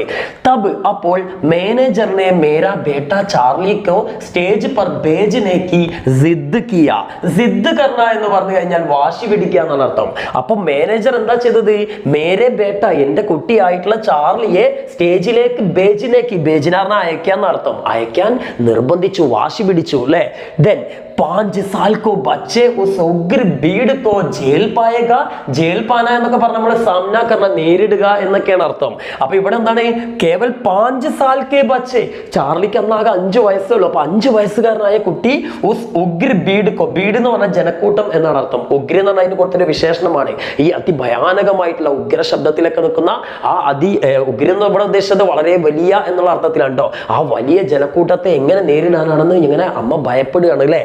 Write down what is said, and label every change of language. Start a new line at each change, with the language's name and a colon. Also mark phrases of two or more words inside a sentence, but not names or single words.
Hindi: തബ്,
Malayalam: അപ്പോൾ മാനേജറിനെ
Hindi: मेरा बेटा चार्ली को स्टेज पर भेजने की ज़िद किया. ज़िद करना
Malayalam: എന്ന് പറഞ്ഞു കഴിഞ്ഞാൽ വാശി പിടിക്കുക എന്നാണ് അർത്ഥം. അപ്പൊ മാനേജർ എന്താ ചെയ്തത്,
Hindi: मेरे बेटा,
Malayalam: എന്റെ കുട്ടിയായിട്ടുള്ള ചാർലിയെ സ്റ്റേജിലേക്ക്
Hindi: भेजने की,
Malayalam: ഭേജ്ന അയക്കാൻ അർത്ഥം, അയക്കാൻ നിർബന്ധിച്ചു, വാശി പിടിച്ചു അല്ലെ.
Hindi: ദെൻ 5 साल को बच्चे उस उग्र भीड़ को जेल पाएगा, जेल പാന
Malayalam: എന്നൊക്കെ പറഞ്ഞ നമ്മൾ
Hindi: सामना करना
Malayalam: നേരിടുക എന്നൊക്കെയാണ് അർത്ഥം. അപ്പൊ ഇവിടെ എന്താണ്
Hindi: കേവൽ 5 साल के बच्चे,
Malayalam: ചാർലിക്ക് അന്നാകെ 5 വയസ്സേ ഉള്ളൂ. അപ്പൊ 5 വയസ്സുകാരനായ കുട്ടി
Hindi: उस उग्र भीड़ को,
Malayalam: ഭീഡ് എന്ന് പറഞ്ഞാൽ ജനക്കൂട്ടം എന്നാണ് അർത്ഥം. ഉഗ്ര എന്ന് പറഞ്ഞാൽ അതിന് കൊടുത്തൊരു വിശേഷണമാണ്. ഈ അതിഭയാനകമായിട്ടുള്ള ഉഗ്ര ശബ്ദത്തിലൊക്കെ നിൽക്കുന്ന ആ ഉഗ്ര എന്ന് ഇവിടെ ഉദ്ദേശിച്ചത് വളരെ വലിയ എന്നുള്ള അർത്ഥത്തിലാണ് കേട്ടോ. ആ വലിയ ജനക്കൂട്ടത്തെ എങ്ങനെ നേരിടാനാണെന്ന് ഇങ്ങനെ അമ്മ ഭയപ്പെടുകയാണ് അല്ലേ.